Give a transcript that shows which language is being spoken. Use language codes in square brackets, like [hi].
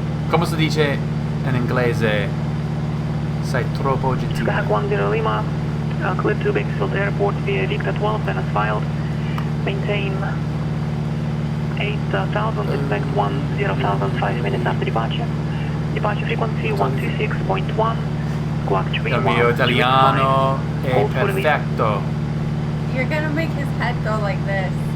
[it] Come si dice in inglese? Sei troppo gentile. [en] Skyhawk 10 Lima, clear to Bakersfield Airport via Victor 12, then as filed. Maintain 8,000, expect 10,000, 5 minutes after departure. Departure frequency 126.1, squawk 3. [it] Il mio italiano è perfetto. [en] You're gonna make his head go like this.